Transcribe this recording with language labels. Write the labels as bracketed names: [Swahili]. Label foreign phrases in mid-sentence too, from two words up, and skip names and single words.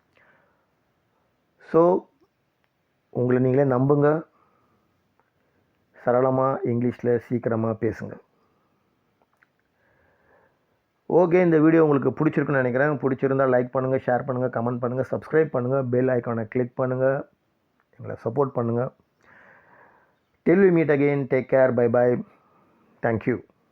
[Tamil] ஸோ உங்களை நீங்களே நம்புங்க, சரளமாக இங்கிலீஷில் சீக்கிரமாக பேசுங்க. ஓகே, இந்த வீடியோ உங்களுக்கு பிடிச்சிருக்குன்னு நினைக்கிறேன். பிடிச்சிருந்தால் லைக் பண்ணுங்கள், ஷேர் பண்ணுங்கள், கமெண்ட் பண்ணுங்கள், சப்ஸ்கிரைப் பண்ணுங்கள், [English] bell icon click [Tamil] பண்ணுங்கள், எங்களை சப்போர்ட் பண்ணுங்கள். [English] Till we meet again, take care, bye bye, thank you.